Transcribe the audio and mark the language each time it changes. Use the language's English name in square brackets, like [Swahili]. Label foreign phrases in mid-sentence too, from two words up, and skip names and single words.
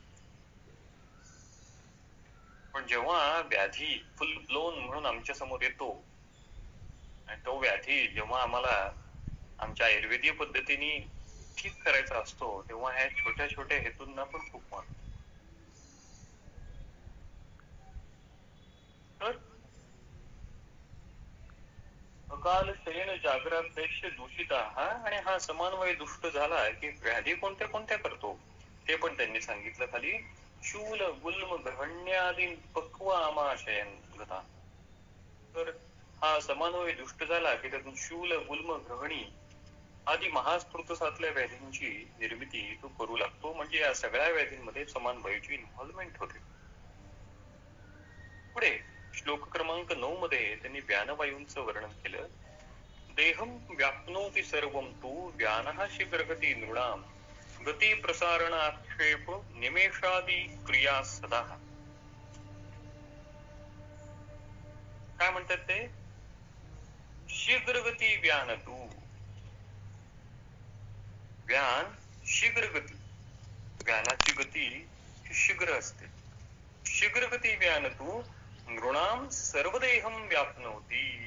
[Marathi] पण जेव्हा व्याधी [English] full blown [Marathi] म्हणून आमच्या समोर येतो आणि तो व्याधी जेव्हा आम्हाला आमच्या आयुर्वेदीय पद्धतीने ठीक करायचा असतो तेव्हा ह्या छोट्या छोट्या हेतूंना पण खूप महत्व. तर अकाल शयन जागरापेक्ष दूषित हा आणि हा समानवय दुष्ट झाला की व्याधी कोणत्या कोणत्या करतो ते पण त्यांनी सांगितलं खाली. [Sanskrit] शूल गुल्म ग्रहण्यादी पक्व आमाशयन गता. [Marathi] तर हा समानवय दुष्ट झाला की त्यातून शूल गुल्म ग्रहणी आदी महास्फूर्तसातल्या व्याधींची निर्मिती तो करू लागतो. म्हणजे या सगळ्या व्याधींमध्ये समानवायूची इन्व्हॉल्वमेंट होते. पुढे श्लोक क्रमांक 9 मध्ये त्यांनी व्यानवायूंचं वर्णन केलं. [Sanskrit] देहम व्याप्नोति सर्वं तु व्यानः शीघ्रगती नृणाम गती प्रसारण आक्षेप निमेषादी क्रिया सदा. [Marathi] काय म्हणतात ते? [Sanskrit] शीघ्रगती व्यान तू. [Marathi] व्यान शीघ्रगती, व्यानाची गती ही शीघ्र असते. [Sanskrit] शीघ्रगती व्यान तू नृणाम सर्वदेहम व्याप्नोति.